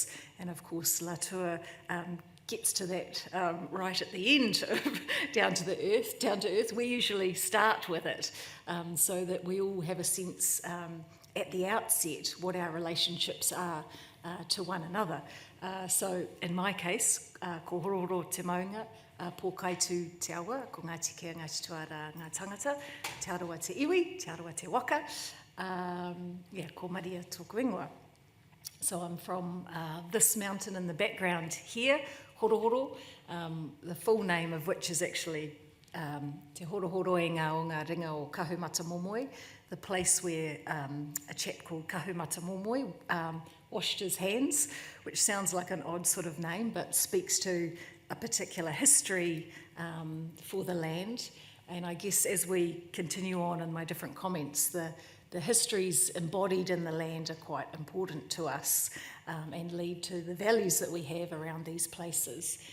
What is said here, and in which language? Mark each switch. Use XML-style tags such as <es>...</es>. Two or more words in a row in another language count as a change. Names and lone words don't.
<en>And of course, Latour gets to that right at the end, down to earth. We usually start with it so that we all have a sense at the outset what our relationships are to one another. So in my case,</en> <mi>ko hororo te maunga, pōkaitu te awa, ko Ngāti Kia, Ngāti Tuara, ngā tangata, te arawa te iwi, te arawa te waka, ko Maria tōku ingoa.</mi> <en>So I'm from this mountain in the background here, Horohoro, the full name of which is actually Te Horohoro e ngā o ngā ringa o Kahumata Momoi, the place where a chap called Kahumata Momoi washed his hands, which sounds like an odd sort of name, but speaks to a particular history for the land. And I guess as we continue on in my different comments, the histories embodied in the land are quite important to us and lead to the values that we have around these places.</en>